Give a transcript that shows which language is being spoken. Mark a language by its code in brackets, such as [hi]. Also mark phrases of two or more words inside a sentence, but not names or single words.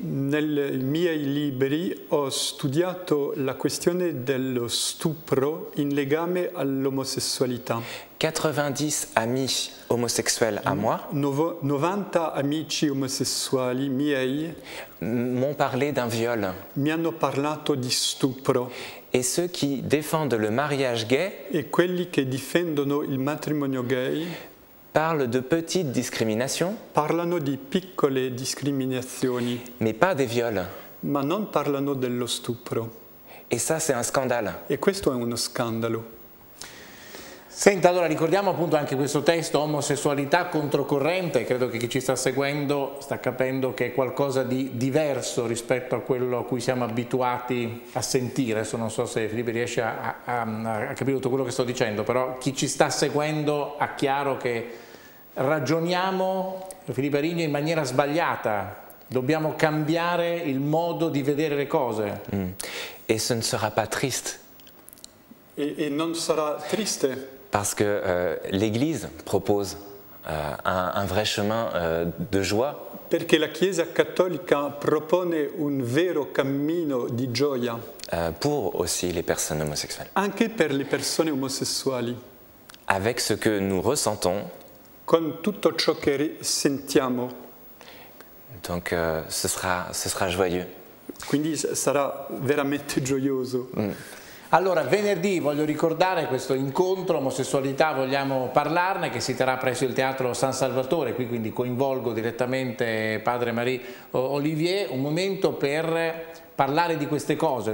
[it] Nei miei libri ho studiato la questione dello stupro in legame all'omosessualità. [fr] 90 amis homosexuels à moi [it] 90 amici omosessuali miei [fr] m'ont parlé d'un viol. [it] mi hanno parlato di stupro [fr] Et ceux qui défendent le mariage gay [it] e quelli che difendono il matrimonio gay [fr] parlent de petites discriminations, [it] parlano di piccole discriminazioni, [fr] mais pas des viols. [it] ma non parlano dello stupro. [fr] Et ça, c'est un scandale. [it] E questo è uno scandalo. Senta, allora ricordiamo appunto anche questo testo, omosessualità controcorrente, credo che chi ci sta seguendo sta capendo che è qualcosa di diverso rispetto a quello a cui siamo abituati a sentire. Adesso non so se Filippo riesce a capire tutto quello che sto dicendo, però chi ci sta seguendo ha chiaro che ragioniamo, Filippo Arigno, in maniera sbagliata. Dobbiamo cambiare il modo di vedere le cose. [fr] Et ce ne sera pas triste, [it] E non sarà triste [fr] parce que l'Église propose un vrai chemin de joie. [it] perché la Chiesa cattolica propone un vero cammino di gioia [fr] Pour aussi les personnes homosexuelles. [it] anche per le persone omosessuali, [fr] Avec ce que nous ressentons, [it] con tutto ciò che sentiamo. [fr] donc ce sera joyeux. [it] Quindi sarà veramente gioioso. Allora, venerdì voglio ricordare questo incontro omosessualità, vogliamo parlarne, che si terrà presso il Teatro San Salvatore, qui quindi coinvolgo direttamente Padre Marie Olivier, un momento per parlare di queste cose.